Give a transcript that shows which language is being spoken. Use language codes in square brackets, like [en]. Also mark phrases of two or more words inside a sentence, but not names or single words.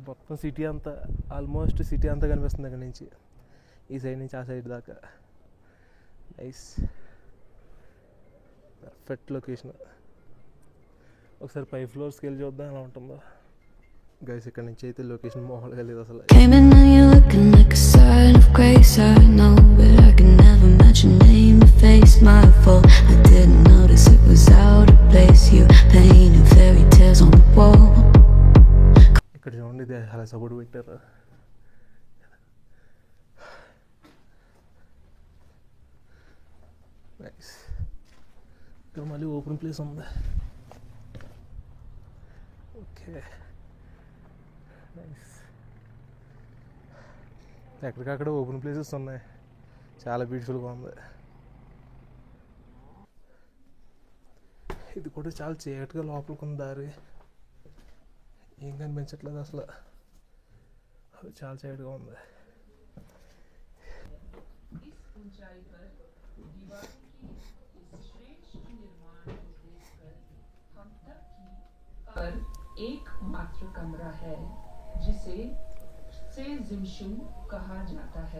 [te] మొత్తం సిటీ అంతా, [en] almost city [te] అంతా కనిపిస్తుంది అక్కడ నుంచి, ఈ సైడ్ నుంచి ఆ సైడ్ దాకా. [en] Nice. Perfect location. [te] ఒకసారి 5 floors వెళ్ళి చూద్దాం ఎలా ఉంటుందో. గైస్ ఇక్కడ నుంచి అయితే లొకేషన్ మామూలుగా లేదు అసలు. [en] Came in and you're looking like a sign of grace. I know, but I can never match your name to face my fault. I didn't notice it was out of place. You painted fairy tales on the wall. [te] ఇక్కడ చూడండి, ఇది అలా సపోర్ట్ పెట్టారు. నైస్. ఇక్కడ మళ్ళీ [en] open place [te] ఉంది. ఓకే. నైస్. ఎక్కడికక్కడ [en] open places [te] ఉన్నాయి, చాలా బ్యూటిఫుల్గా ఉంది. ఇది కూడా చాలా చీకటిగా లోపలికి ఉంది దారి, ఏం కనిపించట్లేదు అసలు, చాలా చీకటిగా ఉంది. [hi] पर एकमात्र कमरा है जिसे सेजिमशु कहा जाता है।